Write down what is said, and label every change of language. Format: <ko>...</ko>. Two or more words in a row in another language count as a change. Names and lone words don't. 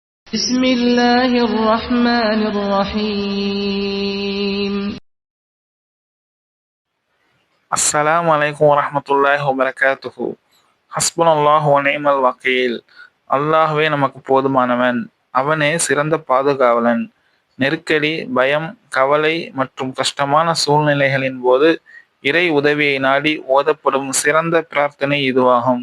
<ar>بسم الله الرحمن الرحيم. السلام عليكم ورحمة الله وبركاته. حسبنا الله ونعم الوكيل.</ar> <ta>அல்லாஹ்வே நமக்கு போதுமானவன், அவனே சிறந்த பாதுகாவலன். நெருக்கடி, பயம், கவலை மற்றும் கஷ்டமான சூழ்நிலைகளின் போது இறை உதவியை நாடி ஓதப்படும் சிறந்த பிரார்த்தனை இதுவாகும்.</ta>